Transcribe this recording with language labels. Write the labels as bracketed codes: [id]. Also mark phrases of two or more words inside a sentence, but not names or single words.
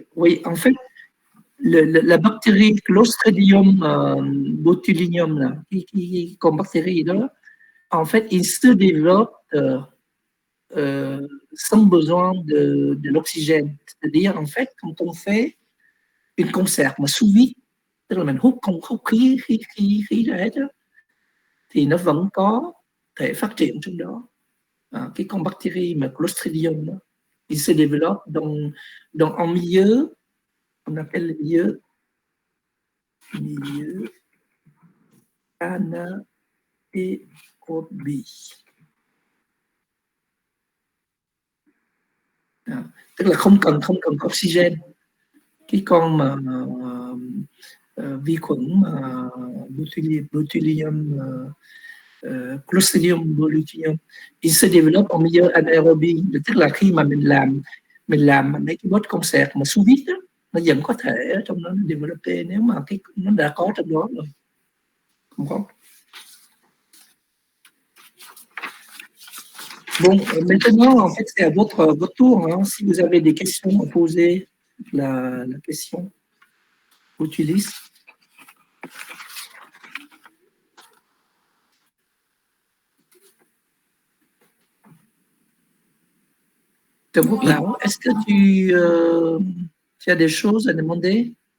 [fr] Oui, en fait, la bactérie Clostridium botulinum, là, comme bactérie là, en fait, il se développe sans besoin de l'oxygène. C'est-à-dire, en fait, quand on fait une concert mà sous vide, [vi] tức là mình hút không hút khí ra hết đó, thì nó vẫn có thể phát triển trong đó. Cái con bactérie mà Clostridium đó, [fr] il se développe dans un milieu, on appelle le milieu anaérobie. [vi] Tức là không cần oxygène. Cái con mà vi khuẩn Botulinum Clostridium botulinum, [fr] il se développe en milieu anaérobie, [vi] tức là khi mà mình làm mấy cái bot concert mà [fr] sous vide [vi] đó, nó vẫn có thể ở trong đó develop nếu mà nó đã có trong đó rồi, không có. [fr] Bon, maintenant, en fait, c'est à votre tour. Hein. Si vous avez des questions à poser, la question Botulis. Est-ce que tu as des choses à demander?